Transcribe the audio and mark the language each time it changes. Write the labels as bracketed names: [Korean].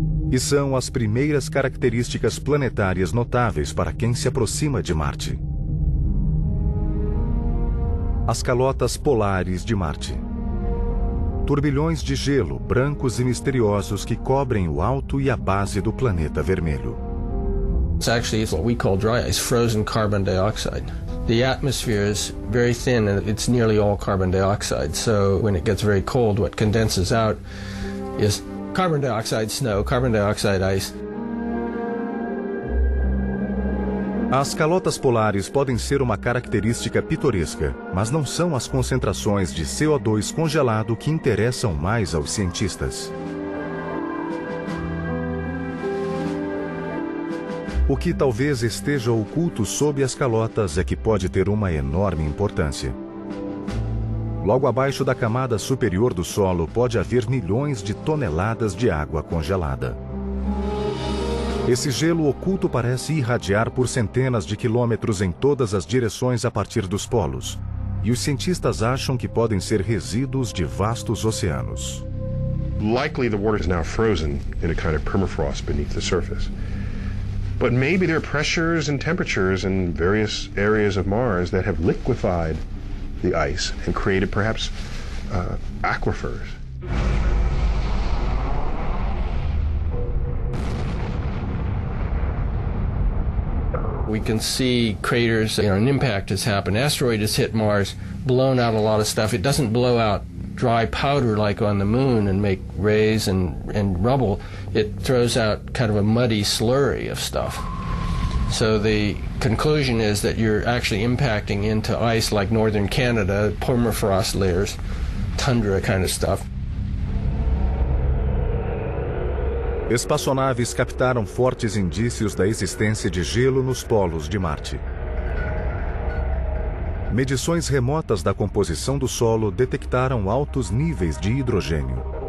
[Portuguese] E são as primeiras características planetárias notáveis para quem se aproxima de Marte. As calotas polares de Marte. Turbilhões de gelo, brancos e misteriosos, que cobrem o alto e a base do planeta vermelho. [English] It's actually what we call dry ice, frozen carbon dioxide. The atmosphere is very thin and it's nearly all carbon dioxide. So when it gets very cold, what condenses out is carbon dioxide snow, carbon dioxide ice. [Portuguese] As calotas polares podem ser uma característica pitoresca, mas não são as concentrações de CO2 congelado que interessam mais aos cientistas. O que talvez esteja oculto sob as calotas é que pode ter uma enorme importância. Logo abaixo da camada superior do solo, pode haver milhões de toneladas de água congelada. Esse gelo oculto parece irradiar por centenas de quilômetros em todas as direções a partir dos polos. E os cientistas acham que podem ser resíduos de vastos oceanos. [English] Likely the water is now frozen in a kind of permafrost beneath the surface. But maybe there are pressures and temperatures in various areas of Mars that have liquefied the ice and created perhaps aquifers. We can see craters, you know, an impact has happened. Asteroid has hit Mars, blown out a lot of stuff. It doesn't blow out dry powder like on the moon and make rays and rubble, it throws out kind of a muddy slurry of stuff. So the conclusion is that you're actually impacting into ice like northern Canada, permafrost layers, tundra kind of stuff. [Portuguese] Espaçonaves captaram fortes indícios da existência de gelo nos polos de Marte. Medições remotas da composição do solo detectaram altos níveis de hidrogênio.